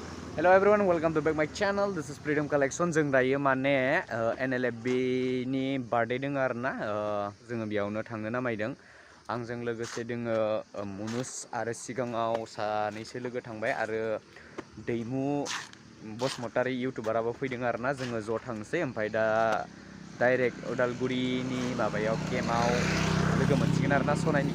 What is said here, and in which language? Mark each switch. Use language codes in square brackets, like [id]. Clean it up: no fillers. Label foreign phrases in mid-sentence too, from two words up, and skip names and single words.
[en] Hello everyone, welcome to back my channel. This is Pridwm collection. [brx] जों दायो माने NLFB नि बार्थडे दङ आरोना जोङो बेयावनो थांनो नामायदों आंजों लोगोसे दोङो मुनुस आरो सिगाङाव सानैसो लोगो थांबाय आरो दैमु बसमतारी इउटिउबाराबो फैदों आरोना जोङो ज' थांसै ओमफ्राय दा डाइरेक्ट उदालगुरिनि माबायाव केम्पआव लोगो मोनसिगोन आरोना सनाइनि